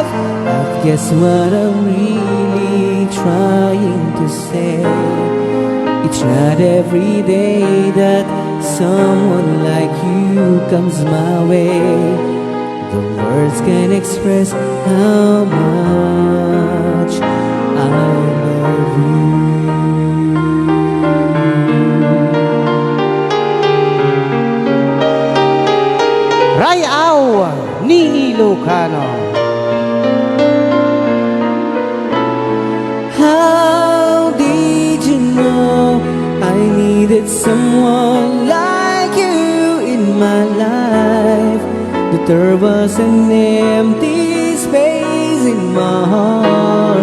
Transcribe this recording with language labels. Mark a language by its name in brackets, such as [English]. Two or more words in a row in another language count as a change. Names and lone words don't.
[English] I guess what I'm really trying to say, it's not every day that someone like you comes my way. The words can express how much I love you. [Iloko] Rayaw ni Ilocano. [English] How did you know I needed someone like you in my life? That there was an empty space in my heart.